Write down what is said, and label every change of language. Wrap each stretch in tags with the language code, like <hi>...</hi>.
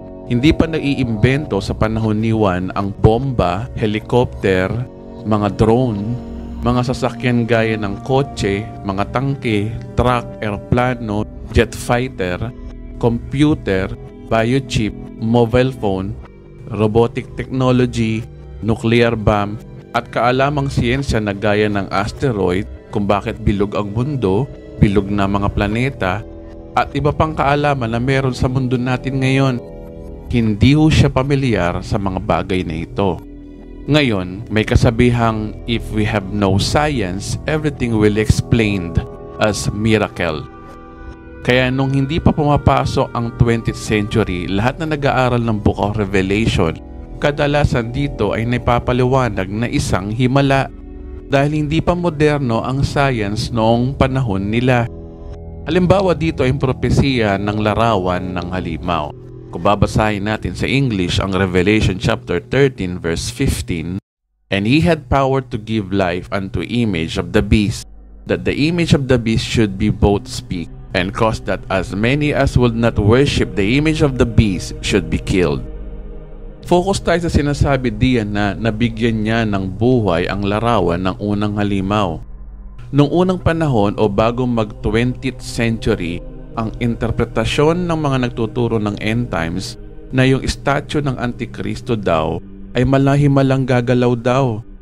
<tl>Hindi pa naiimbento sa panahon ni Juan ang bomba, helicopter, mga drone, mga sasakyan gaya ng kotse, mga tangke, truck, eroplano, jet fighter, computer, biochip, mobile phone, robotic technology, nuclear bomb, at kaalamang siyensya na gaya ng asteroid, kung bakit bilog ang mundo, bilog na mga planeta, at iba pang kaalaman na meron sa mundo natin ngayon. hindi ho siya pamilyar sa mga bagay na ito. Ngayon, may kasabihang,</tl> <en>if we have no science, everything will explained as miracle.</en> <tl>Kaya nung hindi pa pumapasok ang 20th century, lahat na nag-aaral ng Book of Revelation, kadalasan dito ay napapaliwanag na isang himala dahil hindi pa moderno ang science noong panahon nila. Halimbawa dito ay propesiya ng larawan ng halimaw. Kung babasahin natin sa English ang Revelation chapter 13 verse 15,</tl> <en>"And he had power to give life unto image of the beast, that the image of the beast should be both speak, and cause that as many as would not worship the image of the beast should be killed."</en> <tl>Focus tayo sa sinasabi diyan na nabigyan niya ng buhay ang larawan ng unang halimaw. Noong unang panahon o bago mag 20th century, ang interpretasyon ng mga nagtuturo ng end times na yung statue ng Antikristo daw ay malahimalang gagalaw daw.</tl>